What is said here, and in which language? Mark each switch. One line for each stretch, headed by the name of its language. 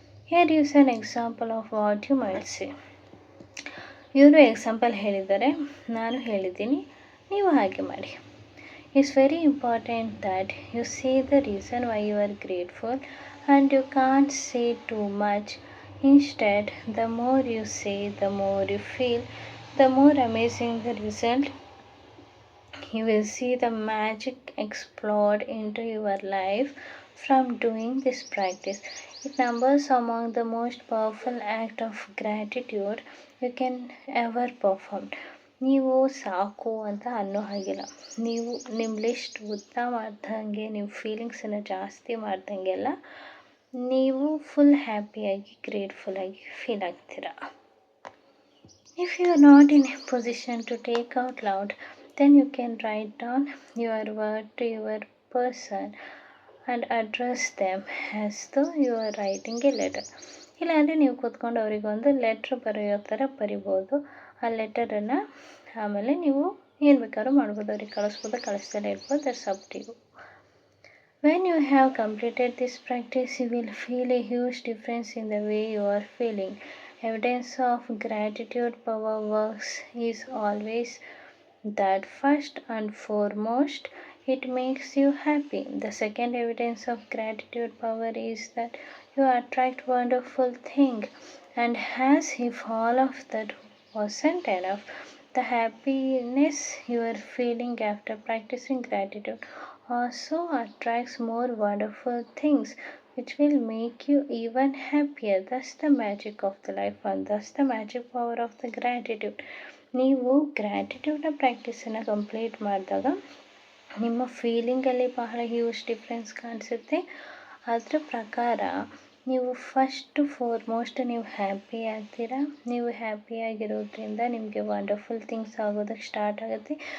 English: Here is an example of what you might say.
Kannada: ಇವರು example ಹೇಳಿದ್ದಾರೆ, ನಾನು ಹೇಳಿದ್ದೀನಿ, ನೀವು ಹಾಗೆ ಮಾಡಿ.
English: It's very important that you say the reason why you are grateful and you can't say too much. Instead, the more you say, the more you feel, the more amazing the result. You will see the magic explode into your life from doing this practice. It numbers among the most powerful act of gratitude you can ever perform.
Kannada: ನೀವು ಸಾಕು ಅಂತ ಅನ್ನೋ ಹಾಗಿಲ್ಲ. ನೀವು ನಿಮ್ಮ list ಉದ್ದ ಮಾಡ್ದಂಗೆ, ನಿಮ್ಮ ಫೀಲಿಂಗ್ಸನ್ನು ಜಾಸ್ತಿ ಮಾಡ್ದಂಗೆಲ್ಲ ನೀವು full ಹ್ಯಾಪಿಯಾಗಿ, ಗ್ರೇಟ್ಫುಲ್ಲಾಗಿ feel ಆಗ್ತೀರ.
English: If you are not in a position to take out loud, then you can write down your word to your person and address them as though you are writing a letter.
Kannada: ಇಲ್ಲಾಂದರೆ ನೀವು ಕೂತ್ಕೊಂಡು ಅವರಿಗೊಂದು letter ಬರೆಯೋ ಥರ ಬರಿಬೋದು. ಆ ಲೆಟರನ್ನು ಆಮೇಲೆ ನೀವು ಏನು ಬೇಕಾದ್ರೂ ಮಾಡ್ಬೋದು, ಅವ್ರಿಗೆ ಕಳಿಸ್ಬೋದು, ಕಳಿಸ್ದಲೇ ಇರ್ಬೋದು.
English: That's up to you. When you have completed this practice, you will feel a huge difference in the way you are feeling. Evidence of gratitude power works is always that first and foremost, it makes you happy. The second evidence of gratitude power is that you attract wonderful things. And as if all of that wasn't enough, the happiness you are feeling after practicing gratitude also attracts more wonderful things, which will make you even happier. That's the magic of the life, and that's the magic power of the gratitude.
Kannada: ನೀವು ಗ್ರ್ಯಾಟಿಟ್ಯೂಡ್ನ ಪ್ರಾಕ್ಟೀಸನ್ನು complete ಮಾಡಿದಾಗ ನಿಮ್ಮ ಫೀಲಿಂಗಲ್ಲಿ ಬಹಳ huge difference ಕಾಣಿಸುತ್ತೆ. ಅದರ ಪ್ರಕಾರ ನೀವು first foremost ನೀವು happy ಆಗ್ತೀರ. ನೀವು ಹ್ಯಾಪಿಯಾಗಿರೋದ್ರಿಂದ ನಿಮಗೆ ವಂಡರ್ಫುಲ್ ಥಿಂಗ್ಸ್ ಆಗೋದಕ್ಕೆ ಸ್ಟಾರ್ಟ್ ಆಗುತ್ತೆ.